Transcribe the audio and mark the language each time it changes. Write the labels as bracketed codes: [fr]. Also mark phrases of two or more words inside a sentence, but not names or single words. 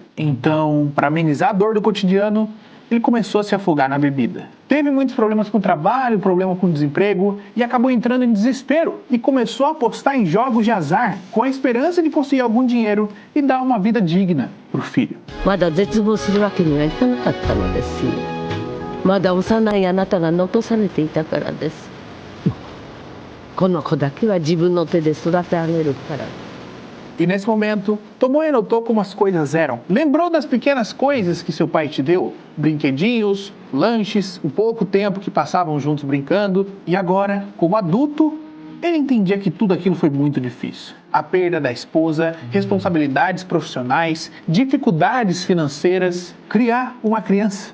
[pt] Então, para amenizar a dor do cotidiano, ele começou a se afogar na bebida. Teve muitos problemas com o trabalho, problema com o desemprego e acabou entrando em desespero e começou a apostar em jogos de azar com a esperança de possuir algum dinheiro e dar uma vida digna pro filho. [ja] まだ絶望するわけにはいかなかったのですよ。まだ幼いあなたが残されていたからです。この子だけは自分の手で育て上げるから。 [pt] E nesse momento, Tomoe notou como as coisas eram. Lembrou das pequenas coisas que seu pai te deu, brinquedinhos, lanches, o pouco tempo que passavam juntos brincando. E agora, como adulto, ele entendia que tudo aquilo foi muito difícil. A perda da esposa, responsabilidades profissionais, dificuldades financeiras, criar uma criança.